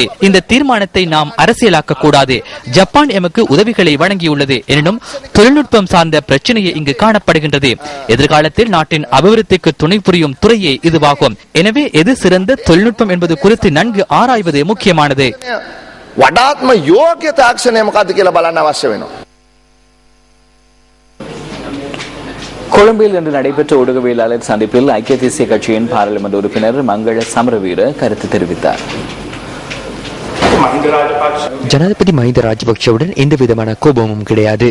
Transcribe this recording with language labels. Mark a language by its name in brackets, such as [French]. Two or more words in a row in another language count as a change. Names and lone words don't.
[Tamil] இந்த தீர்மானத்தை நாம் அரசியலாக்க கூடாது. ஜப்பான் எமக்கு உதவிகளை வழங்கியுள்ளது. எனினும் தொழில்நுட்பம் சார்ந்த பிரச்சனையை இங்கு காணப்படுகின்றது. எதிர்காலத்தில் நாட்டின் அபிவிருத்திக்கு துணை புரியும் துறையே இதுவாகும். எனவே எது சிறந்த தொழில்நுட்பம் என்பது குறித்து நன்கு ஆராய்வது முக்கியமானது. [Sinhala] වඩාත්ම යෝග්‍ය තාක්ෂණය මොකක්ද කියලා බලන්න අවශ්‍ය වෙනවා. [Tamil] கொழும்பில் இன்று நடைபெற்ற ஊடகவியலாளர் சந்திப்பில் ஐக்கிய தேசிய கட்சியின் பாராளுமன்ற உறுப்பினர் மங்கள சமரவீர கருத்து தெரிவித்தார். ஜனாதிபதி மஹிந்த ராஜபக்சவுடன் எந்த விதமான கோபமும் கிடையாது.